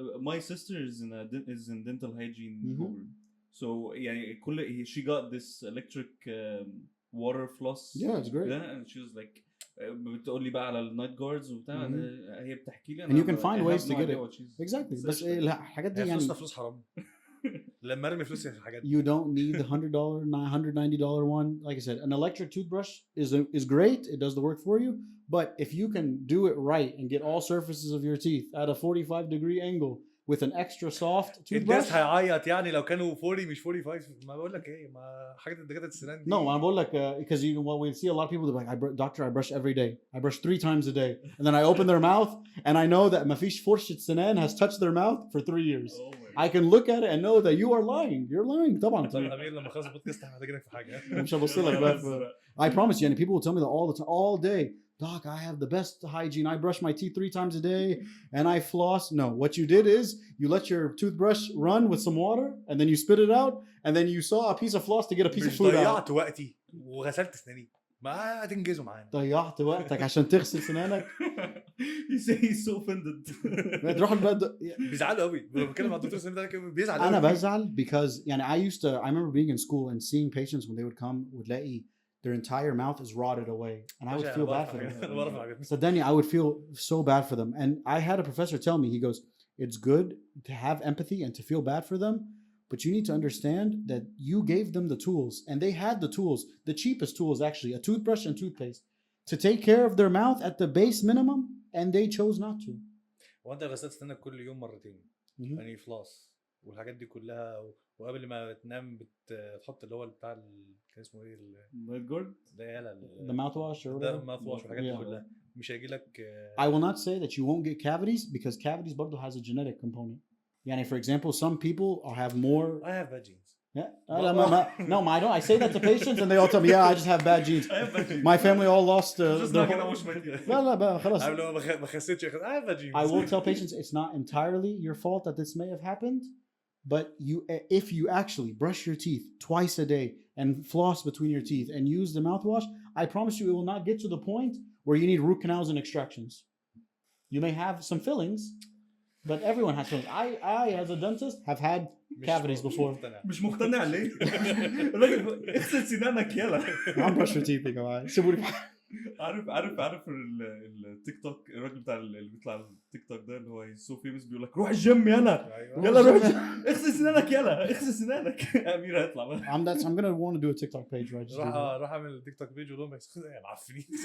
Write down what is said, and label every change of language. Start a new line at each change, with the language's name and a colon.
English: My sister is in dental hygiene program. So يعني كل she got this electric water floss. Yeah, it's great. And she was like
Arabic: بتقول لي بقى على النايت جاردز وبتاع هي بتحكي لي
English: And you can find ways to get it.
Arabic: Exactly. بس الحاجات دي يعني فلوس حرام لما ارمي فلوسي في الحاجات
English: you don't need the $100 $190 one. Like I said, an electric toothbrush is great. It does the work for you. But if you can do it right and get all surfaces of your teeth at a 45-degree angle with an extra soft toothbrush.
Arabic: الناس هيعيط يعني لو كانوا 40 مش 45. ما بقول لك ايه ما حاجات الدكاتره السنان دي.
English: No,
Arabic: أنا بقول لك
English: because you what we see a lot of people that are like doctor I brush every day. I brush 3 times a day. And then I open their mouth and I know that
Arabic: ما فيش فرشة سنان
English: has touched their mouth for 3 years. I can look at it and know that you are lying. You're lying. طبعا.
Arabic: امير لما خلص البودكاست هحتاجك في حاجه. مش هبص لك بقى.
English: I promise you, and people will tell me that all the time, all day. Doc, I have the best hygiene. I brush my teeth 3 times a day and I floss. No, what you did is you let your toothbrush run with some water and then you spit it out and then you saw a piece of floss to get a piece of food out.
Arabic: ضيعت وقتي وغسلت اسناني. ما هتنجزوا معانا. ضيعت وقتك عشان تغسل سنانك.
English: He's so offended.
Arabic: تروح البلد بيزعلوا قوي لما بتكلم مع الدكتور سنان ده بيزعل. أنا بزعل
English: because يعني I remember being in school and seeing patients when they would come وتلاقي their entire mouth is rotted away and I would feel bad for them. So then I would feel so bad for them. And I had a professor tell me, he goes, it's good to have empathy and to feel bad for them, but you need to understand that you gave them the tools and they had the tools, the cheapest tools actually, a toothbrush and toothpaste to take care of their mouth at the base minimum and they chose not to.
Arabic: وانت غسلت سنانك كل يوم مرتين يعني فلاس والحاجات دي كلها وقبل ما تنام بتحط اللي هو بتاع كان اسمه ايه النايت جارد ده يلا
English: the mouthwash or
Arabic: ده mouthwash والحاجات دي كلها مش هيجي لك
English: I will not say that you won't get cavities because cavities برضه has a genetic component. يعني for example some people have more I have bad genes. Yeah. No, I don't. I say that to patients and they all tell me, yeah, I just have bad genes. My family all lost their
Arabic: لا خلاص.
English: I have bad genes. I will tell patients it's not entirely your fault that this may have happened, but if you actually brush your teeth twice a day and floss between your teeth and use the mouthwash, I promise you it will not get to the point where you need root canals and extractions. You may have some fillings, but everyone has fillings. I as a dentist have had cavities before.
Arabic: مش مقتنع ليه؟ الراجل اغسل سنانك يلا.
English: I'm brush your teeth
Arabic: يا جماعة. سيبوني. عارف التيك توك الراجل بتاع اللي بيطلع التيك توك ده اللي هو سو فيمس بيقول لك روح الجيم يلا يلا روح اغسل سنانك يلا اغسل سنانك. امير هيطلع بقى.
English: I'm gonna want to do a TikTok page right.
Arabic: روح اعمل تيك توك بيج ولهم يا معفنين.